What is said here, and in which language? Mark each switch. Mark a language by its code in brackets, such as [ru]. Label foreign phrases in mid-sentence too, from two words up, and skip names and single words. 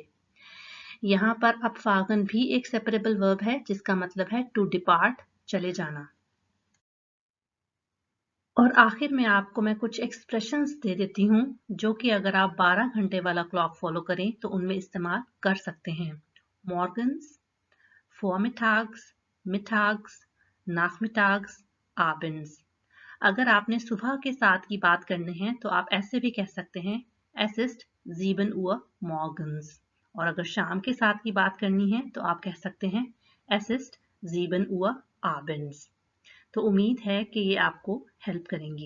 [hi] यहाँ पर abfahren भी एक [en] separable verb [hi] है जिसका मतलब है [en] to depart, [hi] चले जाना। और आखिर में आपको मैं कुछ एक्सप्रेशंस दे देती हूँ जो कि अगर आप 12 घंटे वाला क्लॉक फॉलो करें तो उनमें इस्तेमाल कर सकते हैं। [de] मॉर्गन्स, vormittags, mittags, nachmittags, abends। [hi] अगर आपने सुबह के साथ की बात करनी है तो आप ऐसे भी कह सकते हैं [de] Es ist 7 Uhr morgens। [hi] और अगर शाम के साथ की बात करनी है तो आप कह सकते हैं [de] Es ist 7 Uhr abends। [hi] तो उम्मीद है कि ये आपको हेल्प करेंगी।